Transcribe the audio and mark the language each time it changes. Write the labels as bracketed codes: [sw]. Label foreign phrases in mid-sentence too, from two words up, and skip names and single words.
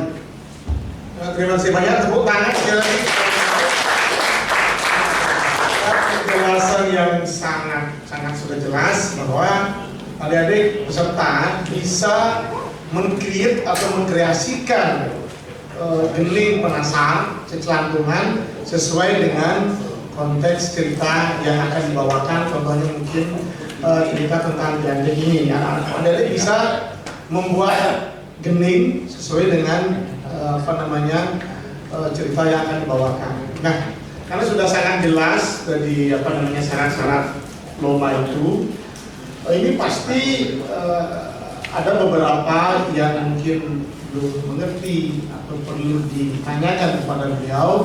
[id] Terima kasih banyak, tepuk tangan sekali lagi. Penjelasan yang sangat sudah jelas bahwa adik-adik peserta bisa mengkreat atau mengkreasikan geling penasar, celantungan sesuai dengan konteks cerita yang akan dibawakan. Contohnya mungkin cerita tentang gandeng ini. Adik-adik bisa membuat gening sesuai dengan cerita yang akan dibawakan. Nah, karena sudah sangat jelas dari syarat-syarat lomba itu, Ini pasti ada beberapa yang mungkin belum mengerti atau perlu ditanyakan kepada beliau.